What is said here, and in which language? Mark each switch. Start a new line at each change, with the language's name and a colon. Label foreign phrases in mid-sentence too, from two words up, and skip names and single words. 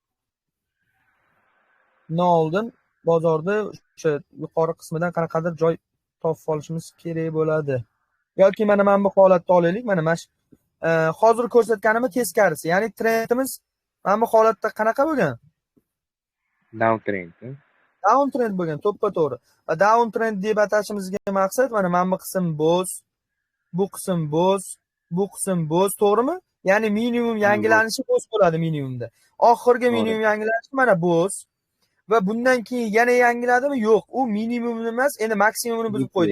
Uzbek: Oldin bozorda o'sha yuqori qismidan qanaqadir joy topib olishimiz kerak bo'ladi. Yoki mana bu holatni olaylik. Mana hozir ko'rsatganimiz teskarisi. Ya'ni trendimiz mana bu holatda qanaqa bo'lgan?
English: Down trend. Down trend
Uzbek: bo'lgan, to'ppa-to'g'ri. Va
English: down trend
Uzbek: deb atashimizga maqsad mana bu qism bo'sh, bu qism bo'sh, bu qism bo'sh, to'g'rimi? Ya'ni minimum yangilanishi bo'sh bo'ladi minimumda. Oxirgi minimum yangilanishi mana bo'sh. Va bundan keyin yana yangiladimi? Yo'q, u minimum emas, endi maksimumini buzib qo'ydi.